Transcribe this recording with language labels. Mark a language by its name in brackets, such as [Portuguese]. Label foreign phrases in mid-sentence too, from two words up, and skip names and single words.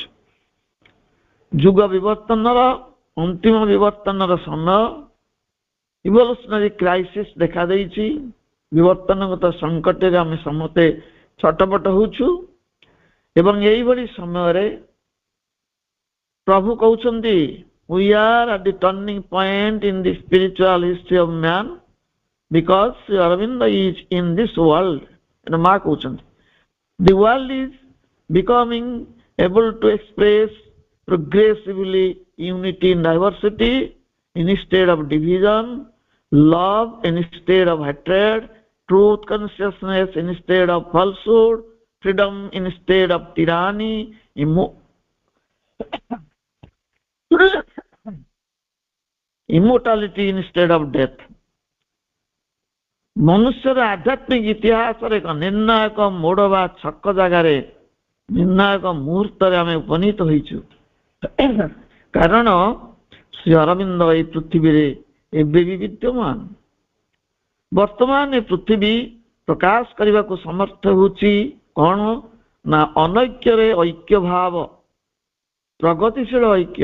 [Odia] ଯୁଗ ବିବର୍ତ୍ତନର ଅନ୍ତିମ ବିବର୍ତ୍ତନର ସମୟ, [English] evolutionary crisis [Odia] ଦେଖାଦେଇଛି। ବିବର୍ତ୍ତନଗତ ସଂକଟରେ ଆମେ ସମସ୍ତେ ଛଟପଟ ହେଉଛୁ ଏବଂ ଏଇଭଳି ସମୟରେ ପ୍ରଭୁ କହୁଛନ୍ତି [English] we are at the turning point in the spiritual history of man because Sri Aurobindo is in this world. [Odia] ମା କହୁଛନ୍ତି [English] the world is becoming able to express progressively unity in diversity instead of division, love instead of hatred, truth consciousness instead of falsehood, freedom instead of tyranny, immortality instead of death. [Odia] ମନୁଷ୍ୟର ଆଧ୍ୟାତ୍ମିକ ଇତିହାସରେ ଏକ ନିର୍ଣ୍ଣାୟକ ମୋଡ଼ ବା ଛକ ଜାଗାରେ ନିର୍ଣ୍ଣାୟକ ମୁହୂର୍ତ୍ତରେ ଆମେ ଉପନୀତ ହୋଇଛୁ। କାରଣ ଶ୍ରୀ ଅରବିନ୍ଦ ଏହି ପୃଥିବୀରେ ଏବେ ବି ବିଦ୍ୟମାନ। ବର୍ତ୍ତମାନ ଏ ପୃଥିବୀ ପ୍ରକାଶ କରିବାକୁ ସମର୍ଥ ହେଉଛି କଣ ନା ଅନୈକ୍ୟରେ ଐକ୍ୟ ଭାବ, ପ୍ରଗତିଶୀଳ ଐକ୍ୟ।